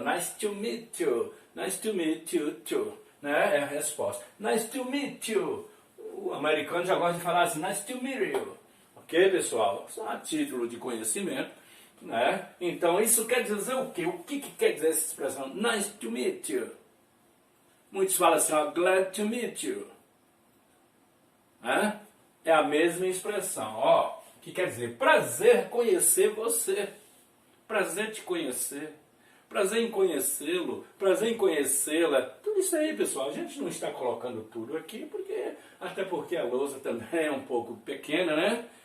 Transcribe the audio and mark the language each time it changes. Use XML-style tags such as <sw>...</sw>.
<en>Nice to meet you too.</en> <pt>Né? É a resposta.</pt> <en>Nice to meet you.</en> <pt>O americano já gosta de falar assim,</pt> <en>nice to meet you.</en> <pt>Ok, pessoal? Só a título de conhecimento. Né? Então, isso quer dizer o quê? O que quer dizer essa expressão?</pt> <en>Nice to meet you.</en> <pt>Muitos falam assim, ó,</pt> <en>glad to meet you.</en> <pt>É a mesma expressão, ó, que quer dizer prazer conhecer você, prazer te conhecer, prazer em conhecê-lo, prazer em conhecê-la. Tudo isso aí, pessoal, a gente não está colocando tudo aqui, até porque a lousa também é um pouco pequena, né?</pt>